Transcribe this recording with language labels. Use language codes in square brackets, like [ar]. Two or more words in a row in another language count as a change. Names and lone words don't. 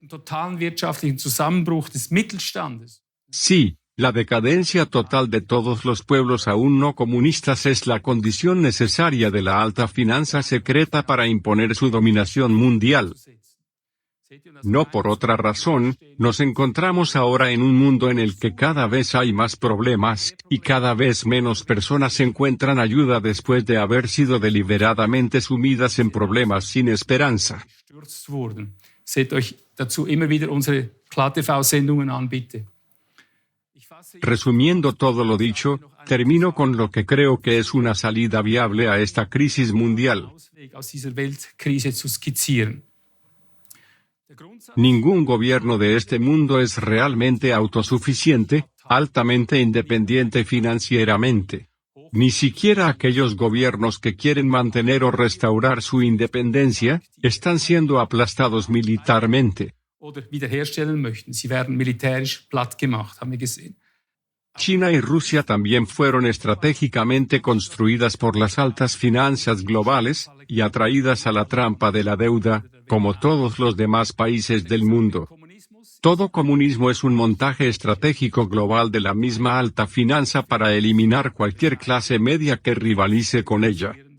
[es] Sí, la decadencia total de todos los pueblos aún no comunistas es la condición necesaria de la alta finanza secreta para imponer su dominación mundial. No por otra razón, nos encontramos ahora en un mundo en el que cada vez hay más problemas, y cada vez menos personas encuentran ayuda después de haber sido deliberadamente sumidas en problemas sin esperanza. [de] Seht euch dazu immer wieder unsere KlaTV-Sendungen an, bitte. [es] Resumiendo todo lo dicho, termino con lo que creo que es una salida viable a esta crisis mundial. Ningún gobierno de este mundo es realmente autosuficiente, altamente independiente financieramente. Ni siquiera aquellos gobiernos que quieren mantener o restaurar su independencia, están siendo aplastados militarmente. [de] Oder wiederherstellen möchten. Sie werden militärisch platt gemacht, haben wir gesehen. [es] China y Rusia también fueron estratégicamente construidas por las altas finanzas globales, y atraídas a la trampa de la deuda, como todos los demás países del mundo. Todo comunismo es un montaje estratégico global de la misma alta finanza para eliminar cualquier clase media que rivalice con ella.